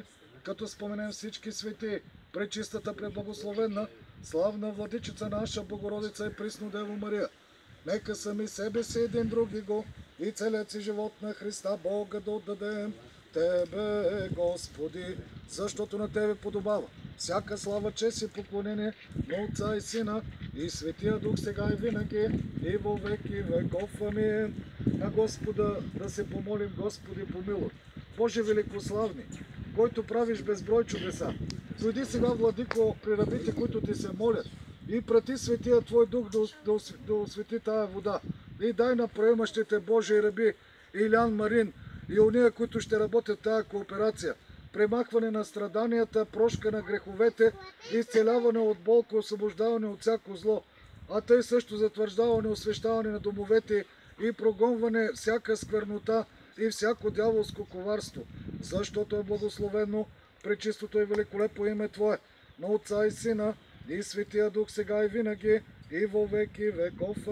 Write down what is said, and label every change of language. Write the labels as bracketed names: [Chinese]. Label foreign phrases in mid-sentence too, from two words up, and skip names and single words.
[Bulgarian] Като споменем всички свети, пречистата, преблагословенна, славна владичица наша Богородица и присно Дево Мария, нека сами себе си един други го и целият си живот на Христа Бога да отдадем. Тебе, Господи, защото на Тебе подобава всяка слава, чест и поклонение на Отца и Сина и Светия Дух сега и винаги и [Church Slavic] во веки веков. [Bulgarian] Амин. На Господа да се помолим. Господи, помилуй. Боже великославни, който правиш безброй чудеса, дойди сега, Владико, при рабите, които Ти се молят, и прати Светия Твой Дух да освети тая вода. И дай на приемащите Божии раби Илян Марин и уния, които ще работят тая кооперация, премахване на страданията, прошка на греховете, изцеляване от болка, освобождаване от всяко зло, а тъй също затвърждаване, освещаване на домовете и прогонване всяка сквернота и всяко дяволско коварство, защото е благословено пречистото и великолепно име Твое, на Отца и Сина и Светия Дух сега и винаги и [Church Slavic] во веки веков.